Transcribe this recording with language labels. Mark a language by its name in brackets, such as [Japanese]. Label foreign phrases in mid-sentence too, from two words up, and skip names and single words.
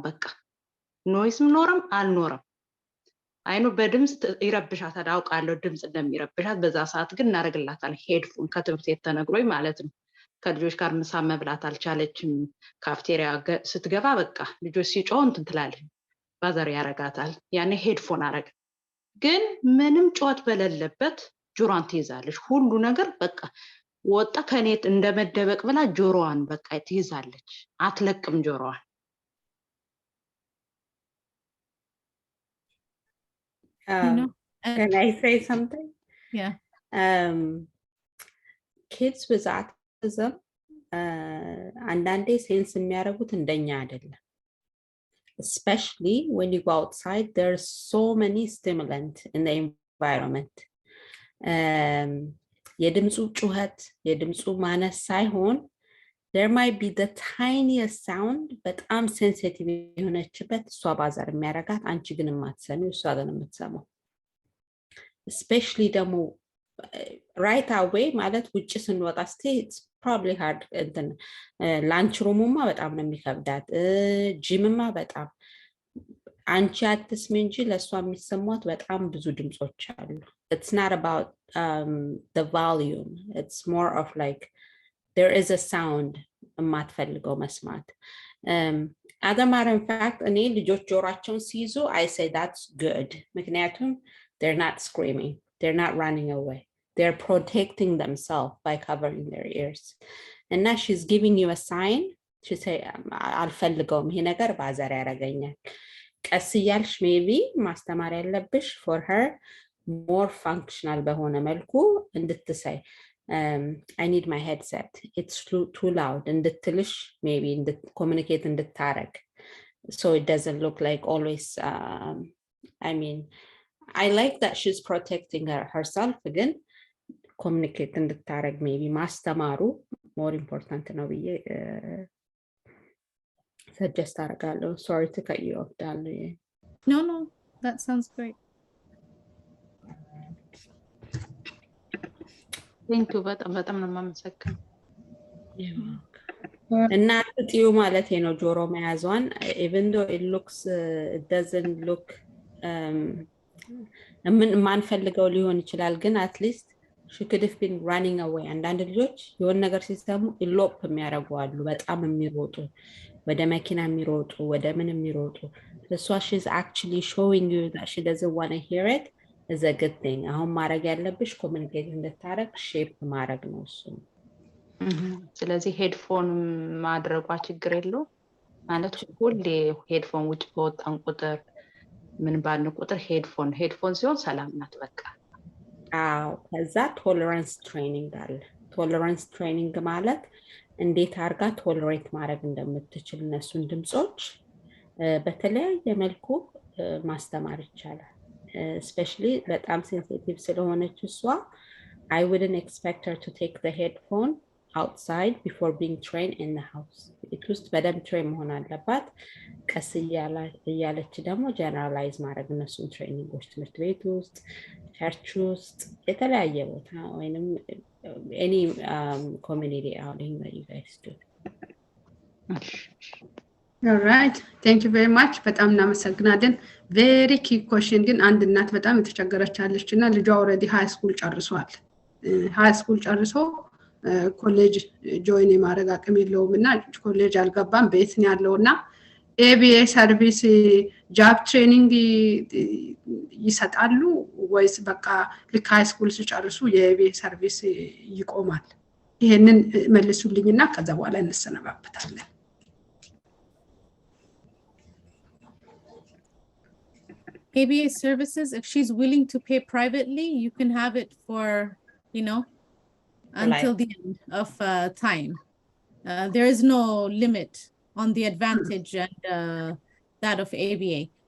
[Amharic] በቃ ኖይስም ኖርም አልኖርም አይኑ በድምጽ ይረብሻታል አውቃለሁ ድምጽ እንደሚረብሻት በዛ ሰዓት ግን እናረግላታል ሄድፎን ከትምህርት የተነግሮኝ ማለት ነው ከልጆች ጋር ምሳ መብላት አልቻለችም ካፍቴሪያ ስትገባ በቃ ልጆች ሲጮህ እንትን ትላለች ባዛር ያረጋታል ያኔ ሄድፎን አረግ ግን ምንም ጮት በሌለበት ጆሮዋን ትይዛለች ሁሉ ነገር በቃ ወጣ ከኔት እንደመደበቅ ብላ ጆሮዋን በቃ ትይዛለች አትለቅም ጆሮዋን [English] Can I say something? Yeah. Kids with autism [Amharic] አንዳንዴ ሴንስ የሚያደርጉት እንደኛ አይደለም [English] especially when you go outside there's so many stimulants in the environment [Amharic] የድምጹ ጩኸት የድምጹ ማነስ ሳይሆን [English] there might be the tiniest sound [Amharic] በጣም sensitive የሆነችበት እሷ ባዛር የሚያረጋት አንቺ ግን ማትሰሚው እሷ ግን የምትሰማው especially ደግሞ [English] right away [Amharic] ማለት ውጭ ስንወጣ [English] it's probably hard lunch room [Amharic] ማ በጣም ነው የሚከብዳት ጂምማ በጣም አንቺ አትስሚ እንጂ ለሷ የሚሰማት በጣም ብዙ ድምጾች አሉ [English] it's not about the volume it's more of like there is a sound [Amharic] የማትፈልገው መስማት [English] as a matter of fact [Amharic] እኔ ልጆች ጆሮአቸውን ሲይዙ [English] I say that's good ምክንያቱም they're not screaming they're not running away they're protecting themselves by covering their ears and now she's giving you a sign she say አልፈልገውም [Amharic] ይሄ ነገር ባዛር ያረጋኛል ቀስ እያልሽ maybe ማስተማር ያለብሽ [English] for her more functional [Amharic] በሆነ መልኩ እንድትሳይ [English] I need my headset it's too loud እንድትልሽ maybe communicate እንድታረግ so it doesn't look like always I mean I like that she's protecting herself again communicate እንድታረግ maybe ማስተማሩ more important [Amharic] ነው ብዬ [English] suggest አረጋለሁ sorry to cut you off Dalo no that sounds great thank you [Amharic] በጣም ነው የማመሰግነው እና ጥዩ ማለት ነው ጆሮ መያዟን [English] even though it doesn't look [Amharic] ምን ማንፈልገው ሊሆን ይችላል ግን [English] at least she could have been running away [Amharic] አንዳንድ ልጆች የሆነ ነገር ሲሰሙ ኢሎፕ የሚያረጉ አሉ በጣም የሚሮጡ ወደ መኪና የሚሮጡ ወደ ምን የሚሮጡ [English] so she's actually showing you that she doesn't want to hear it is a good thing [Amharic] አሁን ማረግ ያለብሽ ኮሙኒኬት እንድታረግ ሼፕ ማረግ ነው እሱ ስለዚህ ሄድፎን ማድረጓ ችግር የለው ማለት ሁሌ ሄድፎን ውጭ በወጣን ቁጥር ምን ባልን ቁጥር ሄድፎን ሲሆን ሰላም ናት በቃ አዎ ከዛ [English] tolerance training [Amharic] አለ [English] tolerance training [Amharic] ማለት እንዴት አርጋ ቶለሬት ማድረግ እንደምትችል እነሱን ድምጾች በተለያየ መልኩ ማስተማር ይቻላል especially በጣም sensitive ስለሆነች እሷ [English] I wouldn't expect her to take the headphone outside before being trained in the house [Amharic] it was በደም ትሬን መሆን አለባት ቀስ እያለች ደግሞ ጀነራላይዝ ማድረግ እነሱን ትሬኒንጎች ትምህርት ቤት ውስጥ ቸርች ውስጥ የተለያየ ቦታ ወይንም [English] any community outing that you guys do all right thank you very much [Amharic] በጣም እናመሰግናለን [English] very key question [Amharic] ግን አንድ እናት በጣም የተቸገረቻለችና ልጇ [English] already high school [Amharic] ጨርሷል [English] high school [Amharic] ጨርሶ [English] college join [Amharic] የማድረግ አቅም የለውምና ኮሌጅ አልገባም ቤት ነው ያለውና [English] ABA service job training [Amharic] ይሰጣሉ ወይስ በቃ ልክ [English] high school [Amharic] ሲጨርሱ የABA ሰርቪስ ይቆማል ይሄንን መልሱልኝና ከዛ በኋላ እንሰነባበታለን [English] ABA services, if she's willing to pay privately, you can have it for, you know, until the end of time. There is no limit on the advantage and that of ABA.